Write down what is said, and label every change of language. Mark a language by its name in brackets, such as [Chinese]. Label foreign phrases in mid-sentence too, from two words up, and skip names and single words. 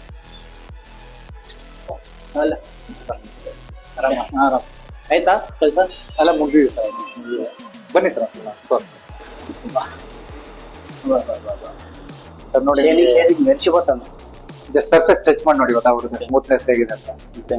[Kannada] ಆಯ್ತಾ ಕೆಲಸ ಎಲ್ಲ ಮುಗಿದಿದೆ ಸರ್. ಬನ್ನಿ ಸರ್ ಸರ್ ನೋಡಿ, [Telugu] మెరిచిపోతాను. [English] just surface touch [Kannada] ಮಾಡಿ ನೋಡಿ ಗೊತ್ತಾಗ್ಬಿಡುತ್ತೆ స్మూత్నెస్ ಹೇಗಿದೆ ಅಂತ. [Telugu] అంతే.